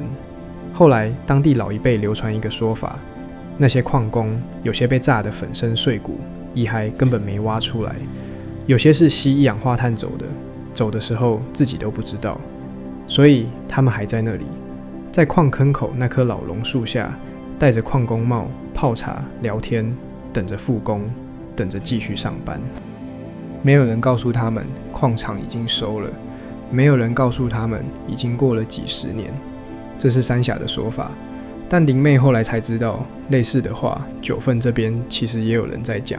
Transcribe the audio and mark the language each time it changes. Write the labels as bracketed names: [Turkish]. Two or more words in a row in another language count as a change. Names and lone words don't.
[Chinese] 後來當地老一輩流傳一個說法，那些礦工有些被炸得粉身碎骨，遺骸根本沒挖出來，有些是吸一氧化碳走的，走的時候自己都不知道，所以他們還在那裡，在礦坑口那棵老榕樹下，戴着礦工帽泡茶聊天，等着復工，等着繼續上班。沒有人告訴他們礦場已經收了，沒有人告訴他們已經過了幾十年，這是三峽的說法。但林妹後來才知道，類似的話，九份這邊其實也有人在講。